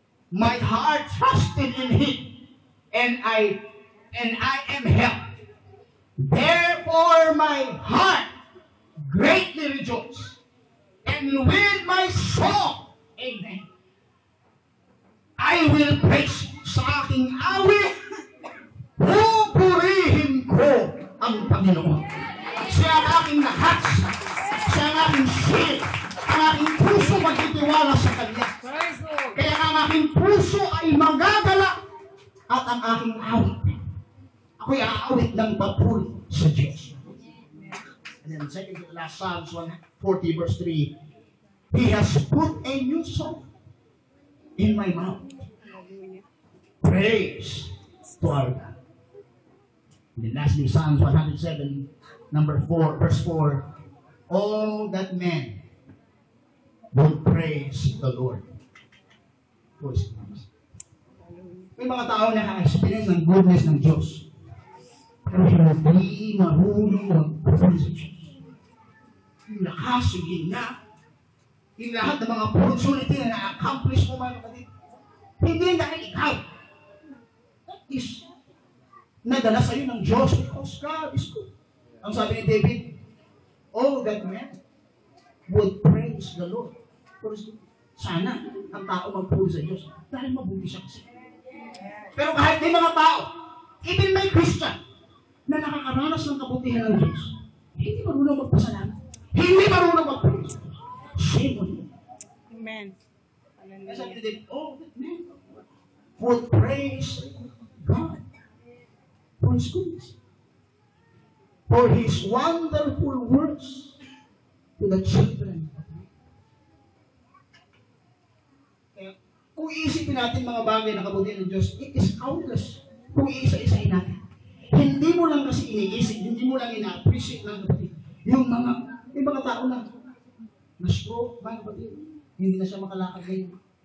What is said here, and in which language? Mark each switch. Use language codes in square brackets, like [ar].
[en] My heart trusted in Him, and I am helped. Therefore my heart greatly rejoices, and with my song, amen, I will praise you. [tl] Sa aking awit, pupurihin ko ang Panginoon. Siya ang aking lahat, siya ang aking shield, ang aking puso magtitiwala sa Kanya. Kaya ang aking puso ay magagala at ang aking awit, ako'y aawit ng papuri sa Diyos. [en] And then second to the last Psalms 140 verse 3, He has put a new song in my mouth. Praise to our God. And then lastly, Psalms 107, number 4, verse 4, all that men will praise the Lord. [tl] May mga tao na ka-experience ng goodness ng Diyos, pero hindi marunong magpapuri sa Diyos. Yung lakas, yung gina, yung lahat ng mga opportunity na na-accomplish mo, mga kapatid, hindi dahil ikaw. [en] That is [tl] nadala sa iyo ng Diyos [en] because God is good. [tl] Ang sabi ni David, [en] all that men would praise the Lord. [tl] Sana ang tao magpuri sa Diyos dahil mabuti siya kasi. Pero kahit may mga tao, even may Christian, na nakakaranas ng kabutihan ng Diyos, hindi marunong magpasalamat. Hindi marunong magpraise. [en] Shame on you. Amen. [tl] Kasi sabi din, [en] oh, that man would praise God for His goodness, for His wonderful works to the children. [tl] Kaya, kung iisipin natin mga bagay na kabutihan ng Diyos, [en] it is countless. [tl] Kung iisa-isahin natin. Hindi mo lang kasi iniisip, hindi mo lang ina-appreciate lang kapatid. Yung mga tao na na-stroke, mga kapatid, hindi na siya makalakad ngayon.